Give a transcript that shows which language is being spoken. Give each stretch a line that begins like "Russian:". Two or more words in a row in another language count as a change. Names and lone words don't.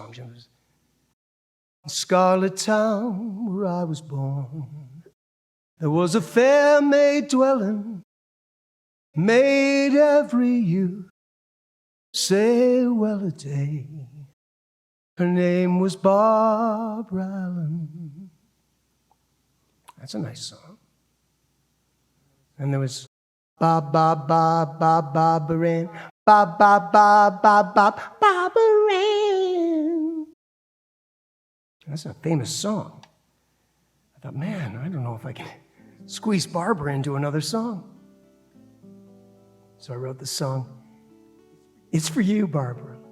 English: It was Scarlet Town, where I was born, there was a fair maid dwelling, made every youth say well a day. Her name was Barbara Allen. That's a nice song. And there was Ba ba ba ba Barbara Ann, ba ba ba ba ba Barbara Ann. That's a famous song. I thought, man, I don't know if I can squeeze Barbara into another song. So I wrote this song. It's for you, Barbara.